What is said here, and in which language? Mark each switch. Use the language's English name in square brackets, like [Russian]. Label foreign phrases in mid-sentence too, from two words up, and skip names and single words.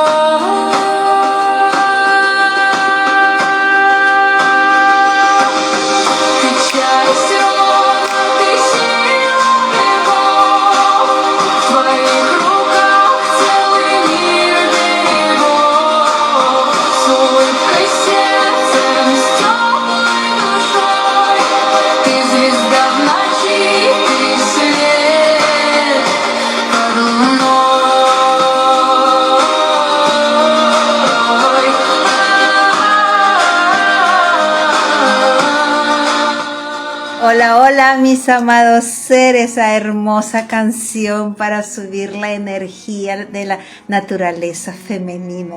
[Russian] Ты часть рода, ты сила веков, в твоих руках целый мир берегов. С улыбкой сердцем, с теплой душой, ты звезда в ночи, ты свет под луной. [Spanish] Hola, hola mis amados seres, esa hermosa canción para subir la energía de la naturaleza femenina.